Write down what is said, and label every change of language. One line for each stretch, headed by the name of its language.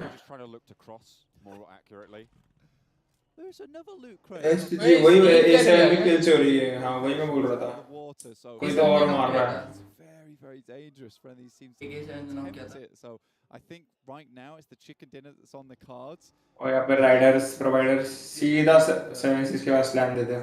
English: just trying to look to cross more accurately. There's another loot crate.
Hindi: STG वही A7 भी kill चोरी है. हाँ वही मैं बोल रहा था. कोई तो और मार रहा है.
English: Very, very dangerous for these teams to attempt it. So I think right now it's the chicken dinner that's on the cards.
Hindi: और यहाँ पे राइडर्स प्रोवाइडर्स सीधा 7-6 के बाद स्लैम दे दे.